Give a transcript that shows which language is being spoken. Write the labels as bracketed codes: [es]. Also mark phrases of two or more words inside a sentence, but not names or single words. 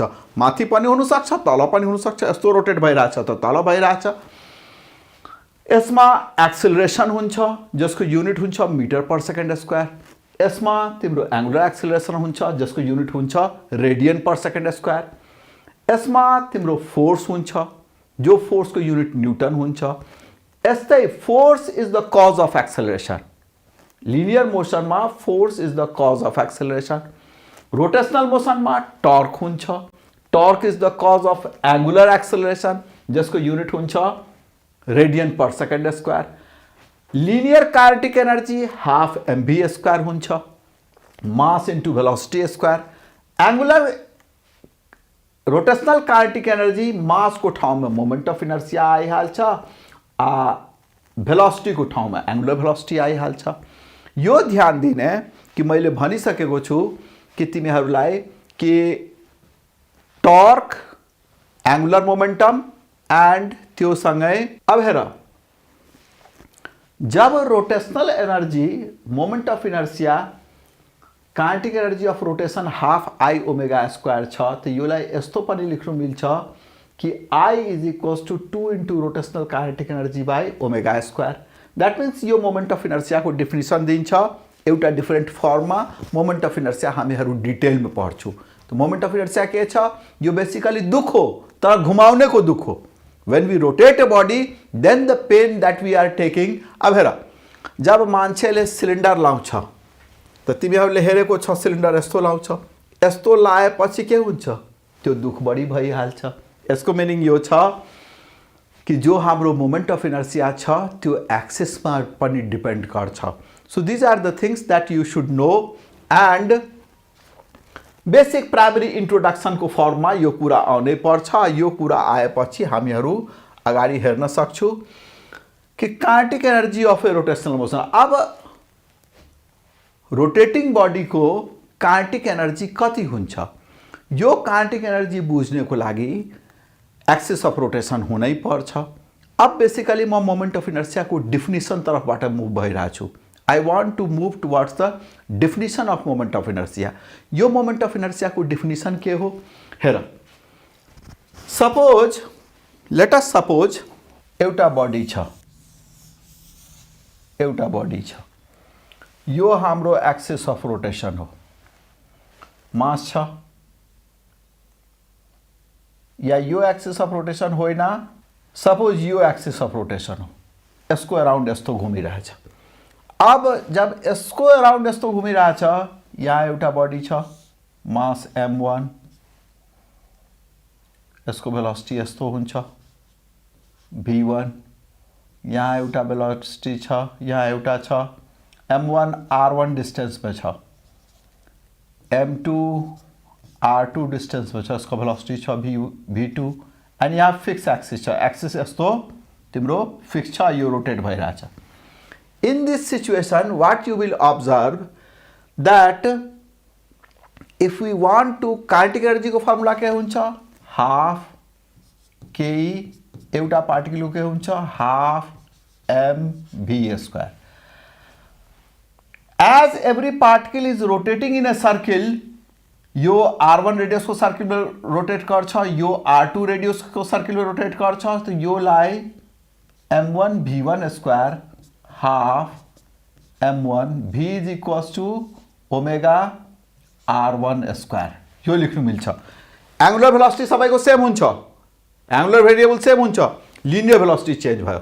[ne] माथि पनि हुन सक्छ, तल पनि हुन सक्छ। यस्तो रोटेट भइराछ त तल भइराछ। यसमा एक्सेलरेशन हुन्छ जसको युनिट हुन्छ [en] meter per second square. [ne] यसमा तिम्रो [en] angular acceleration [ne] हुन्छ जसको युनिट हुन्छ [en] radian per second square. [ne] यसमा तिम्रो फोर्स हुन्छ जो फोर्स को यूनिट न्यूटन हुन्छ। [en] यस्तै force is the cause of acceleration. linear motion में force is the cause of acceleration। rotational motion [ne] में टॉर्क हुन्छ। [en] torque is the cause of angular acceleration [ne] जसको यूनिट हुन्छ [en] radian per second square. linear kinetic energy half mv square [ne] हुन्छ, [en] mass into velocity square. angular rotational kinetic energy mass [ne] को ठाउँ में [en] moment of inertia [ne] आइहाल्छ, भेलोसिटी को ठाउँ में [en] angular velocity [ne] आइहाल्छ। यो ध्यान दिने कि मैले भनिसकेको छु कि तिमीहरूलाई कि टॉर्क, [en] angular momentum and [ne] त्यो सँगै अब हेर, जब [en] rotational energy moment of inertia kinetic energy of rotation half I omega square [ne] छ, तो योलाई यस्तो पनि लेख्नु मिल्छ कि [en] I is equals to 2 into rotational kinetic energy by omega square. that means [ne] यो [en] moment of inertia [ne] को डिफिनेसन दिन्छ एउटा [en] different form [ne] में। [en] moment of inertia [ne] हामीहरू डिटेल में पढ्छौं। तो [en] moment of inertia [ne] के छ? यो बेसिकली दुख हो, तर घुमाउने को दुख हो। [en] When we rotate a body, then the pain that we are taking. [ne] अब हेर, जब मान्छेले सिलिन्डर लाउँछ त तिमीहरूले हेरेको छ सिलिन्डर यस्तो लाउँछ, यस्तो लाएपछि के हुन्छ? त्यो दुख बढी भइहाल्छ। यसको मिनिङ यो छ कि जो हाम्रो [en] moment of inertia [ne] छ त्यो एक्सिसमा पनि डिपेन्ड गर्छ। [en] so these are the things that you should know. and basic primary introduction [ne] को फर्म में यो कुरा आउनै पर्छ। यो कुरा आएपछि हामीहरू अगाडि हेर्न सक्छौं कि [en] kinetic energy of a rotational motion. [ne] अब [en] rotating body [ne] को [en] kinetic energy [ne] कति हुन्छ? यो [en] kinetic energy [ne] बुझ्नको लागि [en] axis of rotation [ne] हुनै पर्छ। अब बेसिकली म [en] moment of inertia [ne] को डिफिनिसन तरफबाट मुभ भइरहेको छु। [en] I want to move towards the definition of moment of inertia. [ne] यो [en] moment of inertia [ne] को definition के हो? हेर, [en] suppose, let us suppose [ne] एउटा body छ, एउटा body छ। यो हाम्रो [en] axis of rotation [ne] हो, mass छ, या यो [en] axis of rotation [ne] होइन, suppose यो [en] axis of rotation [ne] हो, यसको अराउंड यस्तो घुमिरहेछ। अब जब यसको अराउंड यस्तो घुमिरहेछ, यहाँ एउटा बडी छ, मास m1, यसको भेलोसिटी यस्तो हुन्छ v1, यहाँ एउटा भेलोसिटी छ, यहाँ एउटा छ, m1 r1 डिस्टेंस में छ, m2 r2 डिस्टेंस में छ, यसको भेलोसिटी छ v2, अनि यहाँ [en] fix axis [ne] छ। एक्सिस यस्तो तिम्रो फिक्स छ, यो रोटेट भइरहेछ। [en] In this situation, what you will observe that if we want to kinetic energy [ne] को formula के हुन्छ [en] half k [ne] एउटा पार्टिकल के हुन्छ [en] half mv square. As every particle is rotating in a circle, [ne] यो r1 रेडियस को सर्किल में रोटेट गर्छ, यो r2 रेडियस को सर्किल में रोटेट गर्छ, तो यो लाई [en] m1 v1 square half m1 v is equals to omega r1 square [ne] यो लेख्नु मिल्छ. [en] angular velocity [ne] सबैको सेम हुन्छ, [en] angular variable [ne] सेम हुन्छ, [en] linear velocity [ne] चेन्ज भयो.